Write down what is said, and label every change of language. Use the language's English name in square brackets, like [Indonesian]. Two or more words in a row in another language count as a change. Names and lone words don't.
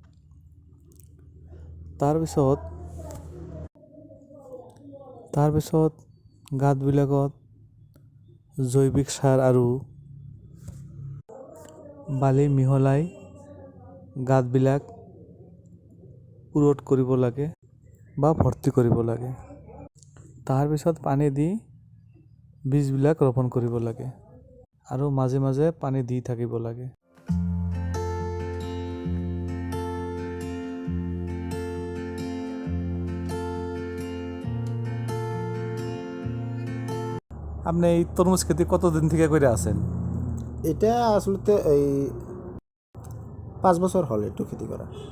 [Assamese] তাৰপিছত গাঁতবিলাকত জৈৱিক সাৰ আৰু বালি মিহলাই গাঁতবিলাক পূৰঠ কৰিব লাগে বা ভৰ্তি কৰিব লাগে। তাৰপিছত পানী দি বীজবিলাক ৰোপণ কৰিব লাগে আৰু মাজে মাজে পানী দি থাকিব লাগে। [Bangla] আপনি এই তরমুজ খেতি কতদিন থেকে করে আছেন? এটা আসলে এই 5 বছর হল একটু খেতি করা।